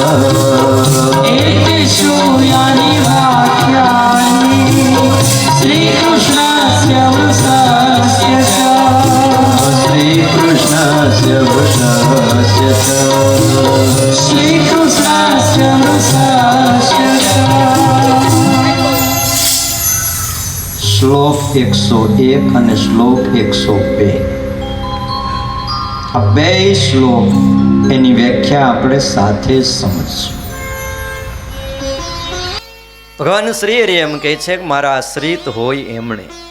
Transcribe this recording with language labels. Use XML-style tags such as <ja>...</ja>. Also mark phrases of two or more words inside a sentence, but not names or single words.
<sa>एतेषु यानि वाक्यानि श्रीकृष्णस्य वृषस्य च श्रीकृष्णस्य वृषस्य च श्रीकृष्णस्य वृषस्य च</sa> <gu>શ્લોક 101 અને શ્લોક 102 આ બે શ્લોક એની વ્યાખ્યા આપણે સાથે સમજશું. ભગવાન શ્રી હરિ એમ કહે છે કે મારા આશ્રિત હોય એમણે.</gu>